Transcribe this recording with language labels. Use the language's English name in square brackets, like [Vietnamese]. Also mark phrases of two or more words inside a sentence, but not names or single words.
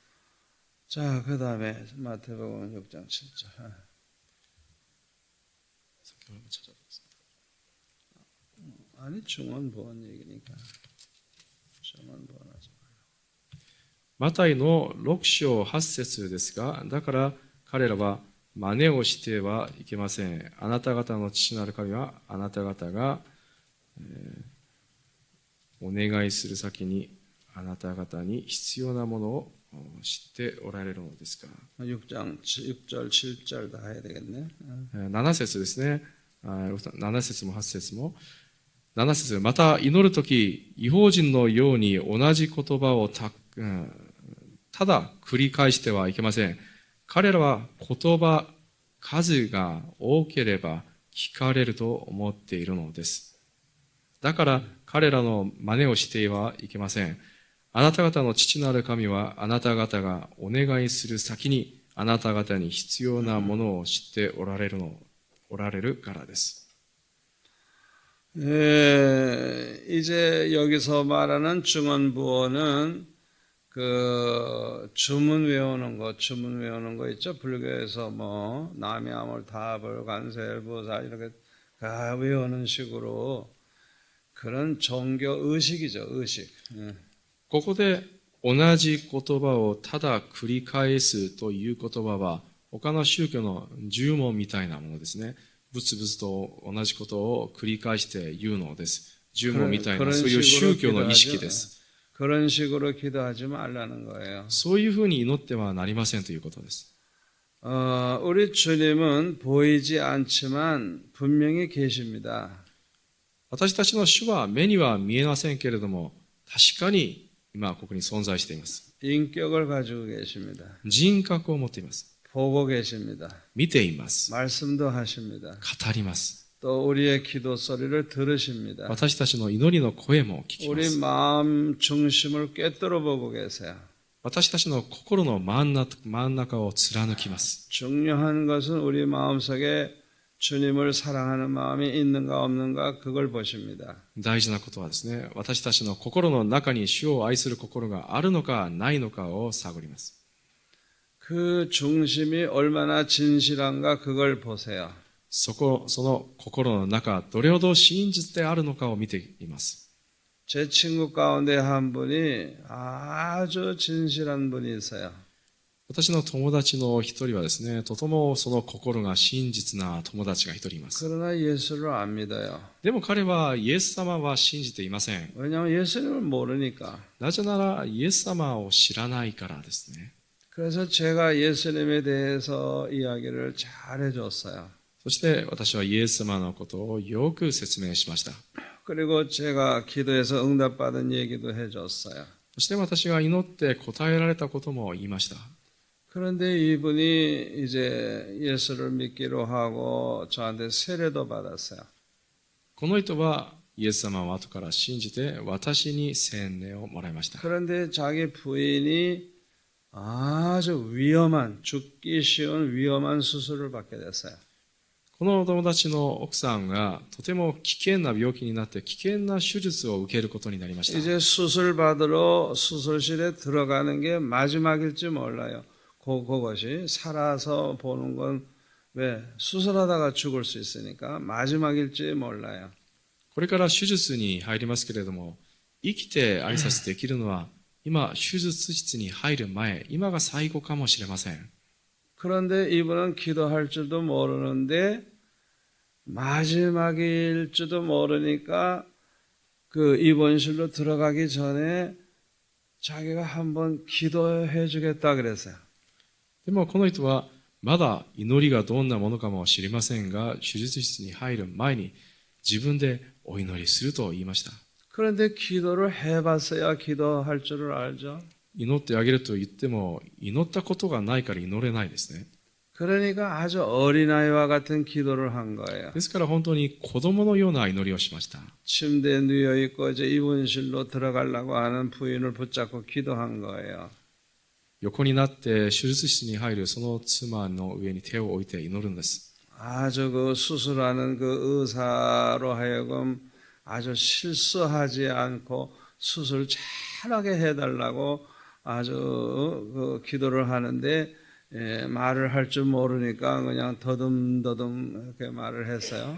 [Korean] 자, 그 다음에 마태복음 6장 7절. 아니, 중언부언 얘기니까. 중언부언하지 마요. [Japanese] マタイの6章8節ですが、だから彼らは真似をしてはいけません。あなた方の父なる神はあなた方が、お願いする先にあなた方に必要なものを知っておられるのですから。 [Korean] 6절, 7절 다 해야 되겠네. [Japanese] 7 節ですね。7節も8節も。7節また祈るとき、異邦人のように同じ言葉をただ繰り返してはいけません。彼らは言葉数が多ければ聞かれると思っているのです。だから彼らの真似をしてはいけません。あなた方の父なる神はあなた方がお願いする先にあなた方に必要なものを知っておられるからです。 [Korean] 이제 여기서 말하는 중언부언은 그 주문 외우는 거 있죠? 불교에서 뭐 남야물 다불 관세일부사 이렇게 다 외우는 식으로 그런 종교 의식이죠, 의식. [Japanese] ここで同じ言葉をただ繰り返すという言葉は他の宗教の呪文みたいなものですね。ぶつぶつと同じことを繰り返して言うのです。呪文みたいなそういう宗教の意識です。 [Korean] 그런 식으로 기도하지 말라는 거예요. [Japanese] そういうふうに祈ってはなりませんということです。 [Korean] 우리 주님은 보이지 않지만 분명히 계십니다. [Japanese] 私たちの主は目には見えませんけれども、確かに今ここに存在しています。 [Korean] 인격을 가지고 계십니다. [Japanese] 人格を持っています。 [Korean] 보고 계십니다. [Japanese] 見ています。 [Korean] 말씀도 하십니다. [Japanese] 語ります。 [Korean] 또 우리의 기도 소리를 들으십니다. [Japanese] 私たちの祈りの声も聞きま [Korean] 우리 [Japanese] す。 [Korean] 마음 중심을 꿰뚫어 보고 계세요. [Japanese] 私たちの心の真ん中を貫きます。 [Korean] 중요한 것은 우리 마음속에 주님을 사랑하는 마음이 있는가 없는가 그걸 보십니다. [Japanese] 大事なことはですね、私たちの心の中に主を愛する心があるのかないのかを探ります。 [Korean] 그 중심이 얼마나 진실한가 그걸 보세요. [Japanese] その心の中、どれほど真実であるのかを見ています。 [Korean] 제 친구 가운데 한 분이 아주 진실한 분이 있어요. [Japanese] 私の友達の一人はですね、とてもその心が真実な友達が一人います。 [Korean] 그러나 예수를 안 믿어요. [Japanese] でも彼はイエス様は信じていません。 [Korean] 왜냐하면 예수님을 모르니까. [Japanese] なぜならイエス様を知らないからですね。 [Korean] 그래서 제가 예수님에 대해서 이야기를 잘 해줬어요. [Japanese] そして私はイエス様のことをよく説明しました。 [Korean] 그리고 제가 기도해서 응답받은 얘기도 해줬어요. [Japanese] そして私が祈って答えられたことも言いました。 [Korean] 그런데 이분이 이제 예수를 믿기로 하고 저한테 세례도 받았어요. [Japanese] この人はイエス様を後から信じて私に洗礼をもらいました。 [Korean] 그런데 자기 부인이 아주 위험한, 죽기 쉬운 위험한 수술을 받게 됐어요. [Japanese] この友達の奥さんがとても危険な病気になって危険な手術を受けることになりました。 [Korean] 이제 수술 받으러 수술실에 들어가는 게 마지막일지 몰라요. 그것이 살아서 보는 건 왜 수술하다가 죽을 수 있으니까 마지막일지 몰라요. [Japanese] これから手術に入りますけれども、生きて挨拶できるのは今手術室に入る前、今が最後かもしれません。 [Korean] 그런데 이분은 기도할 줄도 모르는데 마지막일지도 모르니까 그 입원실로 들어가기 전에 자기가 한번 기도해 주겠다 그랬어요. [Japanese] でもこの人はまだ祈りがどんなものかも知りませんが、手術室に入る前に自分でお祈りすると言いました。 [Korean] 그런데 기도를 해봤어야 기도할 줄을 알죠. [Japanese] 祈ってあげると言っても、祈ったことがないから祈れないですね。 [Korean] 그러니까 아주 어린아이와 같은 기도를 한 거예요. [Japanese] ですから本当に子供のような祈りをしました。 [Korean] 침대에 누워있고 이제 입원실로 들어가려고 하는 부인을 붙잡고 기도한 거예요. [Japanese] 横になって手術室に入るその妻の上に手を置いて祈るんです。 [Korean] 아주 그 수술하는 그 의사로 하여금 아주 실수하지 않고 수술 잘하게 해달라고 아주 그 기도를 하는데 말을 할 줄 모르니까 그냥 더듬더듬 이렇게 말을 했어요.